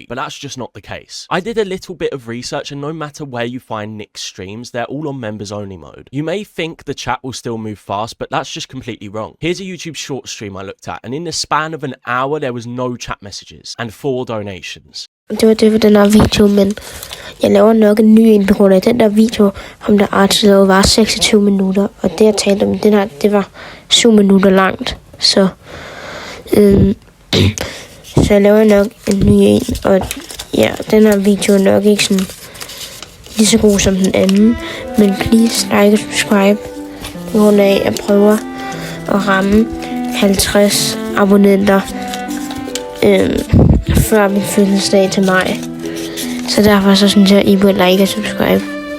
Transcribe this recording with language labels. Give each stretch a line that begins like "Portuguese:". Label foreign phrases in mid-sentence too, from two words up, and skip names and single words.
English: But that's just not the case. I did a little bit of research and no matter where you find Nick's streams, they're all on members only mode. You may think the chat will still move fast, but that's just completely wrong. Here's a YouTube short stream I looked at and in the span of an hour, there was no chat messages and 4 donations.
Danish: Det var det for den her video, men jeg laver nok en ny en på grund af den der video, ham der Arch lavede var 26 minutter, og det jeg talte om, det var 7 minutter langt, så jeg laver nok en ny en, og ja, den her video er nok ikke sådan lige så god som den anden, men please
English: like og subscribe,
Danish: på grund af at jeg prøver at ramme 50 abonnenter før min fødselsdag til maj. Så derfor så synes jeg, I burde
English: like og subscribe.